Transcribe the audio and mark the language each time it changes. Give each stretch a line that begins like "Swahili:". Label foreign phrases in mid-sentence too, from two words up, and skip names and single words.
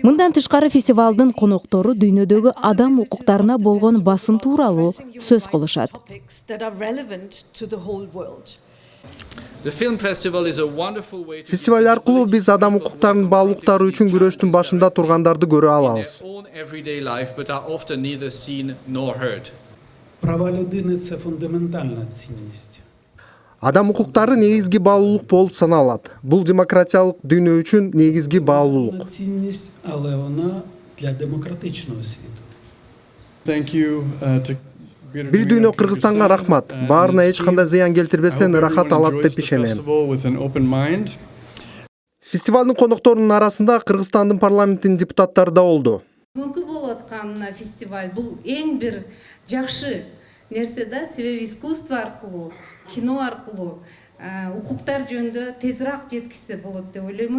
Kyrgyz: Мындан тышкары фестивалдын коноктору дүйнөдөгү адам укуктарына болгон басым тууралуу сөз кылышат. Фестиваль аркылуу биз адам укуктарынын баалуулуктары үчүн күрөштүн башында тургандарды көрө алабыз.
Ukrainian: Права людини – це фундаментальна цінність.
Kyrgyz: Адам укуктары негизги баалуулук болуп саналат. Бул демократиялык дүйнө үчүн негизги баалуулук.
Ukrainian: Цінність, але вона для демократичного світу.
Kyrgyz: Бир дүйнө Кыргызстанга рахмат. Баарына эч кандай зыян келтирбестен ырахат алат деп ишенем. Фестивалдын конокторунун арасында Кыргызстандын парламентинин депутаттары да болду. Бүгүнкү болуп аткан мына фестиваль бул эң бир жакшы нерсе да, себеби искусство аркылуу, кино аркылуу укуктар жөнүндө тезирээк жеткизсе болот деп ойлоймун.